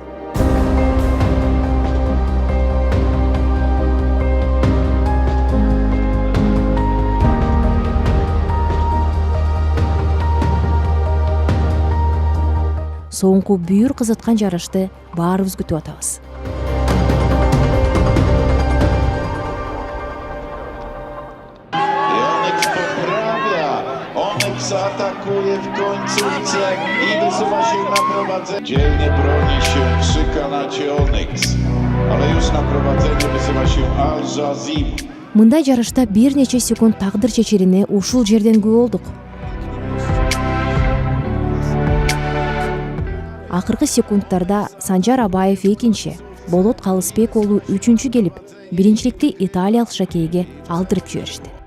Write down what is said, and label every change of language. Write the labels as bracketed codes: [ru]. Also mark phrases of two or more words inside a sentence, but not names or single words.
[ky] Соңку бүйүр кызыткан жарышты баарыбыз күтүп атабыз. [pl] Zaatakuje w końcówce i wysuwa się na prowadzenie. Dzielnie broni się przy kanacie Onyx, ale już na prowadzenie wysuwa się Al Jazim. [ky] Мындай жарышта бир нече секунд тагдыр чечерине ушул жерден күбө болдук. Акыркы секундтарда Санжар Абаев экинчи, Болот Калысбек уулу үчүнчү келип, биринчиликти италиялык жакейге алдырып жиберишти.